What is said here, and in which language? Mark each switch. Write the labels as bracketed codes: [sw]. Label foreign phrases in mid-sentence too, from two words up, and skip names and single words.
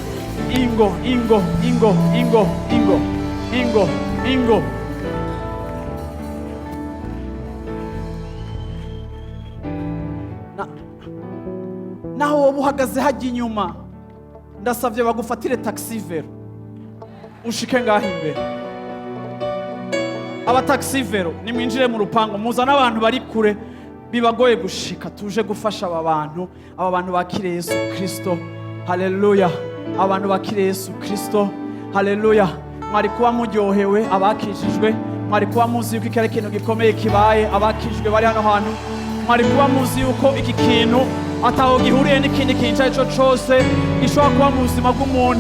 [rn] Ingo naho wowe uhagaze hajya inyuma, ndasavye bagufatire taxi vero ushike ngaho imbere. Aba taxi vero nimwinjire mu rupango, muzana abantu bari kure bibagoye gushika, tuje gufasha aba bantu bakire Yesu Kristo. Haleluya. Abantu bakire Yesu Kristo. Haleluya. Mwari kuba muryohewe abakijijwe, mwari kuba muzi yuko iki ari ikintu gikomeye kibaye. Abakijijwe bari hano hantu, mwari kuba muzi yuko iki kintu ataho gihuriye n'ikindi kintu icyo cyose gishobora kuba mu buzima bw'umuntu.